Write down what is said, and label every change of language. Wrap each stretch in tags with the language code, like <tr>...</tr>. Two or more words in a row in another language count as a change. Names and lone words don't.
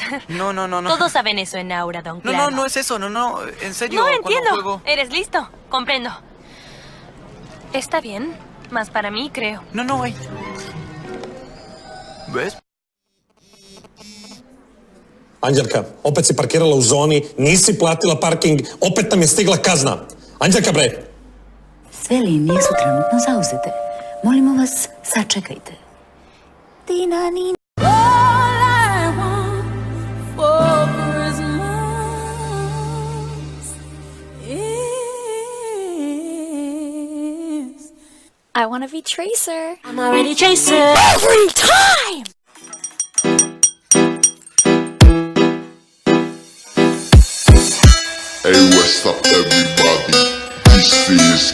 <es>No. Todos saben eso en Auradon, No, claro. no es eso, no, en serio. No cuando entiendo. juego- Eres listo. Comprendo. Está bien. Más para mí, creo. No, ay. ¿Ves?</es> <sr>Anđelka, opet si parkirala u zoni, nisi platila parking, opet nam je stigla kazna. Anđelka, bre! Sve linije su trenutno zauzete. Molimo vas, sačekajte.</sr> <en>I want to be Tracer. I'm already Tracer. Every time! Hey, what's up, everybody? This is</en>